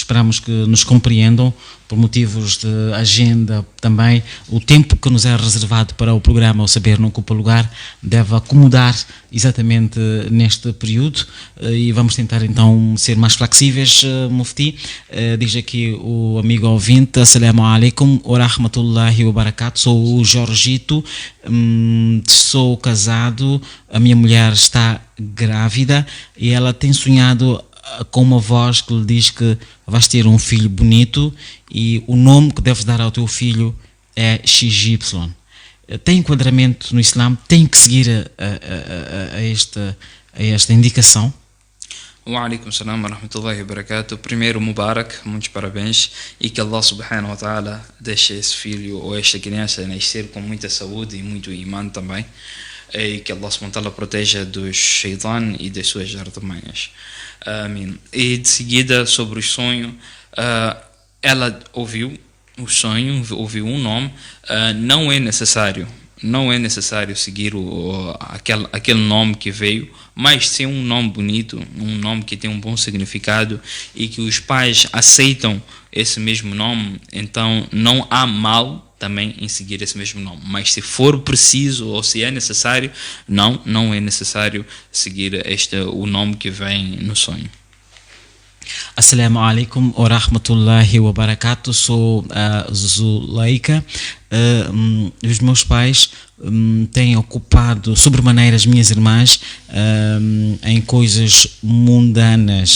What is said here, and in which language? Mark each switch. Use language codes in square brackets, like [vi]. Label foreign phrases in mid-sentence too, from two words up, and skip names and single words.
[pt] Esperamos que nos compreendam por motivos de agenda também. O tempo que nos é reservado para o programa O Saber Não Ocupa Lugar deve acomodar exatamente neste período, e vamos tentar então ser mais flexíveis, Mufti. Diz aqui o amigo ouvinte: [ar] السلام عليكم ورحمة الله وبركاته. [pt] Sou o Jorgito, sou casado, a minha mulher está grávida e ela tem sonhado com uma voz que lhe diz que vais ter um filho bonito e o nome que deves dar ao teu filho é XY. Tem enquadramento no Islã? Tem que seguir a esta indicação? [ar] وعليكم السلام ورحمة الله وبركاته. [pt] Primeiro, Mubarak, muitos parabéns, e que [ar] الله سبحانه وتعالى [pt] deixe esse filho ou esta criança nascer com muita saúde e muito imã também, e que [ar] الله سبحانه وتعالى [pt] proteja dos shaitan e das suas artimanhas. Amém. E de seguida, sobre o sonho, ela ouviu o sonho, ouviu um nome. Não é necessário seguir aquele nome que veio, mas sim um nome bonito, um nome que tem um bom significado e que os pais aceitam esse mesmo nome, então não há mal também em seguir esse mesmo nome. Mas se for preciso ou se é necessário, não é necessário seguir o nome que vem no sonho. [ar] السلام عليكم ورحمة الله وبركاته. [pt] Sou a Zuleika. Os meus pais têm ocupado sobremaneira as minhas irmãs em coisas mundanas.